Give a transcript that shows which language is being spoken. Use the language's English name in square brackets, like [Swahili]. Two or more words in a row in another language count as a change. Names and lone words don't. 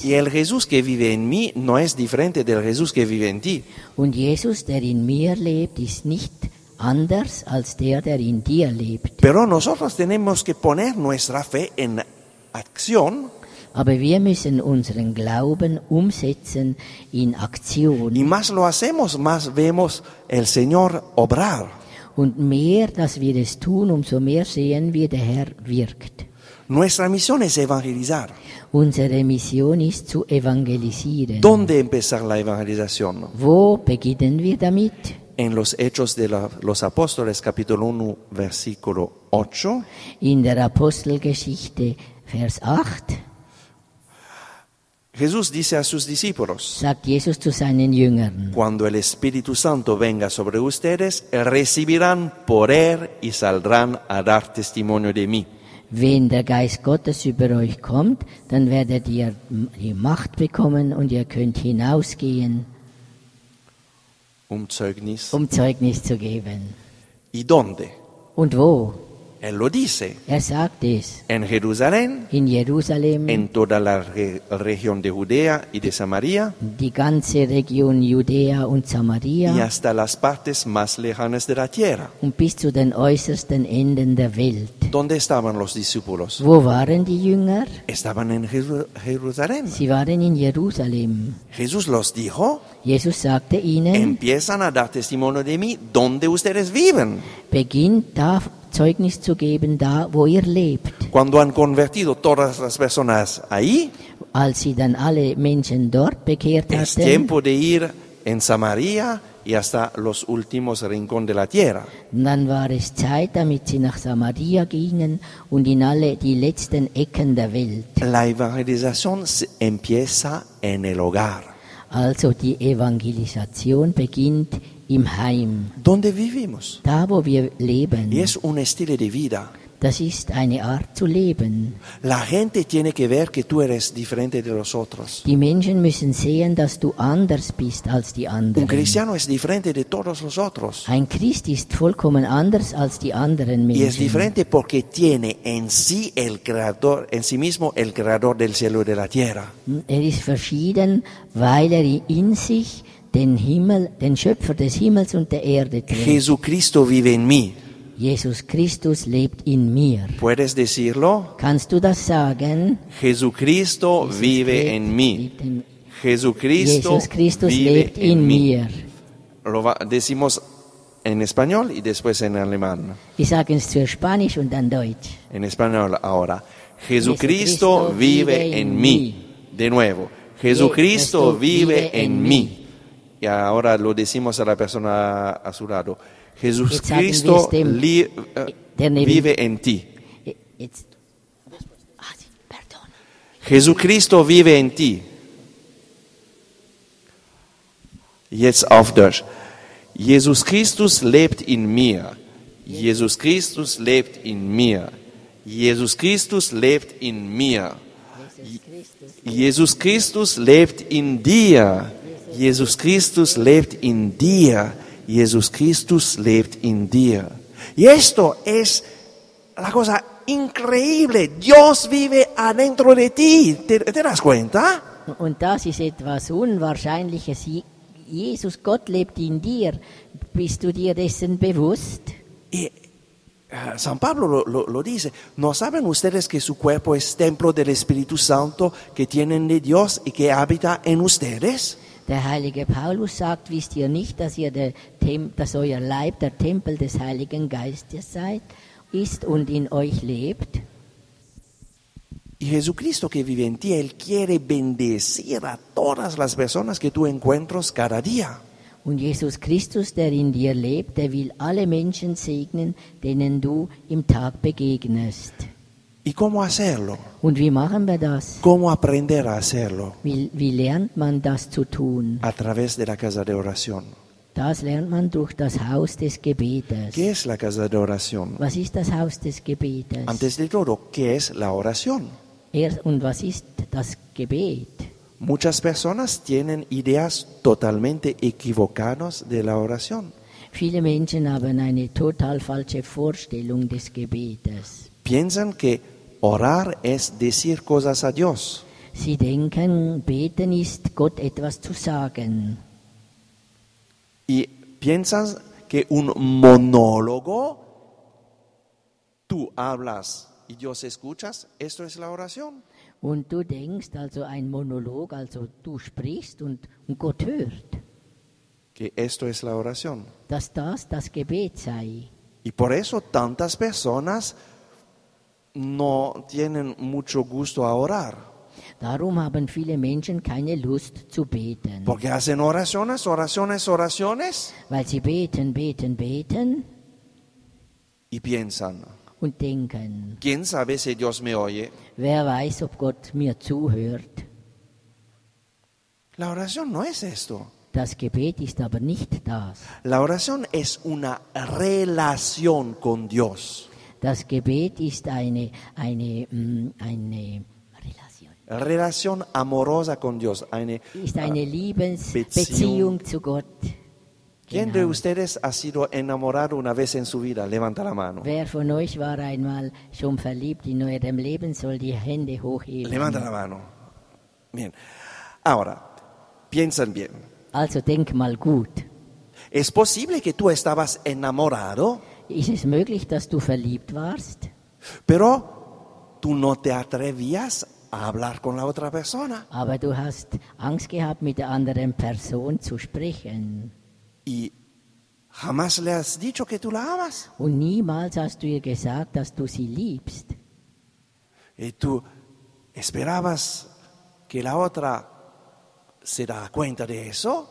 [Spanish] Y el Jesús que vive en mí no es diferente del Jesús que vive en ti. [German] Und Jesus, der in mir lebt, ist nicht anders als der in dir lebt. [Spanish] Pero nosotros tenemos que poner nuestra fe en acción. [German] Aber wir müssen unseren Glauben umsetzen in [Spanish] Y [German] Aktion. [Spanish] más lo hacemos, más vemos el Señor obrar. [German] Und mehr, dass wir es tun, umso mehr sehen wir, der Herr wirkt. [Spanish] Nuestra misión es evangelizar. [German] Unsere Mission ist zu evangelisieren. [Spanish] ¿Dónde empezar la evangelización? [German] Wo beginnen wir damit? [Spanish] En los Hechos de los Apóstoles, capítulo 1, versículo 8. [German] In der Apostelgeschichte, Vers 8, [Spanish] Jesús dice a sus discípulos: [German] sagt Jesus zu seinen Jüngern, [Spanish] cuando el Espíritu Santo venga sobre ustedes, recibirán poder y saldrán a dar testimonio de mí. [German] wenn der Geist Gottes über euch kommt, dann werdet ihr die Macht bekommen und ihr könnt hinausgehen, Zeugnis. Zeugnis zu geben. [Spanish] ¿Y dónde? [German] Und wo? [Spanish] Él lo dice. [German] Er sagt es. [Spanish] En Jerusalén, [German] In Jerusalem, [Spanish] en toda la región de Judea y de Samaria, [German] die ganze Region Judäa und [Spanish] y [German] Samaria [Spanish] hasta las partes más lejanas de la tierra. [German] und bis zu den äußersten Enden der Welt. [Spanish] ¿Dónde estaban los discípulos? [German] Wo waren die Jünger? [Spanish] Estaban en Jerusalén. [German] Sie waren in Jerusalem. [Spanish] Jesús los dijo: [German] Jesus sagte ihnen, [Spanish] empiezan a dar testimonio de mí donde ustedes viven. [German] beginnt da Zeugnis zu geben, da wo ihr lebt. [Spanish] Cuando han convertido todas las personas ahí, [German] Als sie dann alle Menschen dort bekehrt [Spanish] es [German] hatten, [Spanish] tiempo de ir en Samaria y hasta los últimos rincones de la tierra. [German] dann war es Zeit, damit sie nach Samaria gingen und in alle die letzten Ecken der Welt. [Spanish] La evangelización empieza en el hogar, [German] Also die Evangelisation beginnt im Heim, [Spanish] donde vivimos. [German] da wo wir leben. [Spanish] Y es un estilo de vida. [German] Das ist eine Art zu leben. [Spanish] La gente tiene que ver que tú eres diferente de los otros. [German] Die Menschen müssen sehen, dass du anders bist als die [Spanish] Un [German] anderen. [Spanish] cristiano es diferente de todos los otros. [German] Ein Christ ist vollkommen anders als die anderen [Spanish] Y es [German] Menschen. [Spanish] diferente porque tiene en sí el creador, en sí mismo el creador del cielo y de la tierra. [German] Er ist verschieden, weil er in sich den Himmel, den Schöpfer des Himmels und der Erde trägt. [Spanish] Jesucristo vive en mí. [German] Jesus Christus lebt in mir. [Spanish] ¿Puedes decirlo? [German] Kannst du das sagen? [Spanish] Jesucristo vive en mí. [German] Lebt in- [Spanish] Jesucristo [German] Jesus Christus [Spanish] vive [German] lebt in [Spanish] en mí. [German] mir. [Spanish] Decimos en español y después en alemán. [German] Wir sagen es zuerst Spanisch und dann Deutsch. [Spanish] En español ahora. Jesucristo vive en mí. De nuevo. Jesucristo vive en mí. Y ahora lo decimos a la persona a su lado. Jesucristo vive en ti. [German] Jetzt. Pardon. [Spanish] Jesucristo vive en ti. [German] Jetzt auf Deutsch. Jesus Christus lebt in mir. Jesus Christus lebt in mir. Jesus Christus lebt in mir. Jesus Christus lebt in dir. Jesus Christus lebt in dir. Jesus Christus lebt in dir. [Spanish] Y esto es la cosa increíble. Dios vive adentro de ti. ¿Te das cuenta? [German] Und das ist etwas Unwahrscheinliches. Jesus, Gott lebt in dir. Bist du dir dessen bewusst? [Spanish] Y San Pablo lo dice. ¿No saben ustedes que su cuerpo es templo del Espíritu Santo que tienen de Dios y que habita en ustedes? [German] Der heilige Paulus sagt, wisst ihr nicht, dass dass euer Leib der Tempel des Heiligen Geistes ist und in euch lebt? [Spanish] Y Jesucristo que vive en ti, Él quiere bendecir a todas las personas que tú encuentras cada día. [German] Und Jesus Christus, der in dir lebt, der will alle Menschen segnen, denen du im Tag begegnest. [Spanish] ¿Y cómo hacerlo? [German] Und wie machen wir das? [Spanish] ¿Cómo aprender a hacerlo? [German] Wie lernt man das zu tun? [Spanish] A través de la casa de oración. [German] Das lernt man durch das Haus des Gebetes. [Spanish] ¿Qué es la casa de oración? [German] Was ist das Haus des Gebetes? [Spanish] Antes de todo, ¿qué es la oración? [German] Und was ist das Gebet? [Spanish] Muchas personas tienen ideas totalmente equivocadas de la oración. [German] Viele Menschen haben eine total falsche Vorstellung des Gebetes. [Spanish] Piensan que orar es decir cosas a Dios. [German] Sie denken, beten ist, Gott etwas zu sagen. [Spanish] Y piensan que un monólogo, tú hablas y Dios escuchas, esto es la oración. [German] Und du denkst also ein Monolog, also du sprichst und Gott hört, [Spanish] Que esto es la oración. [German] dass das Gebet sei. [Spanish] Y por eso tantas personas no tienen mucho gusto a orar. [German] Darum haben viele Menschen keine Lust zu beten. [Spanish] Porque hacen oraciones, [German] Weil sie beten [Spanish] y piensan, [German] und denken, [Spanish] ¿quién sabe si Dios me oye? [German] wer weiß, ob Gott mir zuhört. [Spanish] La oración no es esto. [German] Das Gebet ist aber nicht das. [Spanish] La oración es una relación con Dios. [German] Das Gebet ist eine Relation. [Spanish] Relación amorosa con Dios. [German] Ist eine Liebesbeziehung zu Gott. [Spanish] ¿Quién de [German] Genau. [Spanish] ustedes ha sido enamorado una vez en su vida? Levanta la mano. [German] Wer von euch war einmal schon verliebt in eurem Leben, soll die Hände hochheben. [Spanish] Levanta la mano. Bien. Ahora, piensan bien. [German] Also denk mal gut. [Spanish] ¿Es posible que tú estabas enamorado, [German] Ist es möglich, dass du verliebt warst, [Spanish] pero tú no te atrevías a hablar con la otra persona? [German] aber du hast Angst gehabt, mit der anderen Person zu sprechen? [Spanish] Y jamás le has dicho que tú la amas. [German] Und niemals hast du ihr gesagt, dass du sie liebst. [Spanish] Y tú esperabas que la otra se da cuenta de eso.